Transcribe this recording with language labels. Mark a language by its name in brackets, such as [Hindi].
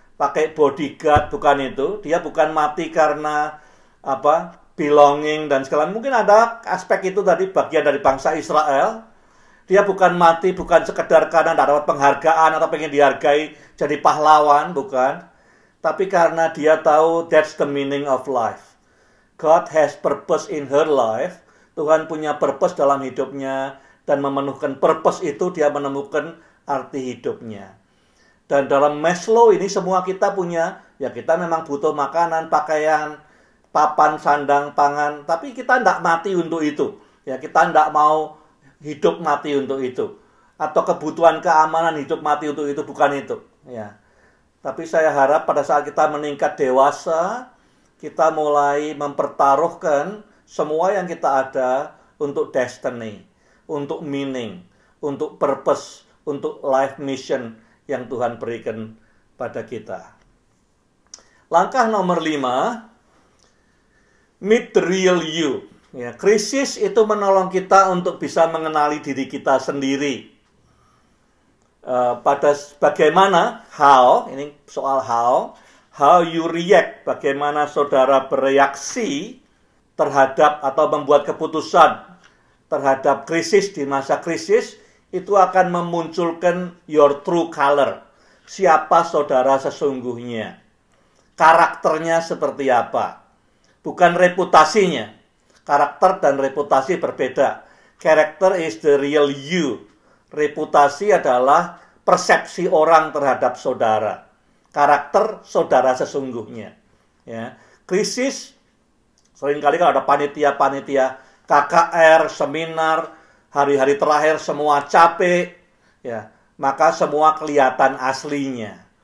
[Indonesian] Pakai bodyguard, bukan itu. Dia bukan mati karena belonging dan segala. Mungkin ada aspek itu tadi bagian dari bangsa Israel. Dia bukan mati, bukan sekedar karena tidak dapat penghargaan atau pengen dihargai jadi pahlawan, bukan. Tapi karena dia tahu [English] that's the meaning of life. God has purpose in her life. [Indonesian] Tuhan punya purpose dalam hidupnya. Dan memenuhkan purpose itu dia menemukan arti hidupnya. Dan dalam Maslow ini semua kita punya, ya kita memang butuh makanan, pakaian, papan, sandang, pangan. Tapi kita tidak mati untuk itu. Ya kita tidak mau hidup mati untuk itu. Atau kebutuhan keamanan hidup mati untuk itu, bukan itu. Ya. Tapi saya harap pada saat kita meningkat dewasa, kita mulai mempertaruhkan semua yang kita ada untuk destiny, untuk meaning, untuk purpose, untuk life mission yang Tuhan berikan pada kita. Langkah nomor 5, [English] meet the real you. [Indonesian] Ya, krisis itu menolong kita untuk bisa mengenali diri kita sendiri. Pada bagaimana, ini soal [English] how you react, [Indonesian] bagaimana saudara bereaksi terhadap atau membuat keputusan terhadap krisis di masa krisis, itu akan memunculkan [English] your true color. [Indonesian] Siapa saudara sesungguhnya. Karakternya seperti apa. Bukan reputasinya. Karakter dan reputasi berbeda. [English] Character is the real you. [Indonesian] Reputasi adalah persepsi orang terhadap saudara. Karakter saudara sesungguhnya. Ya. Krisis, seringkali kalau ada panitia-panitia KKR, seminar, hari-hari terakhir semua capek, ya, maka semua kelihatan aslinya.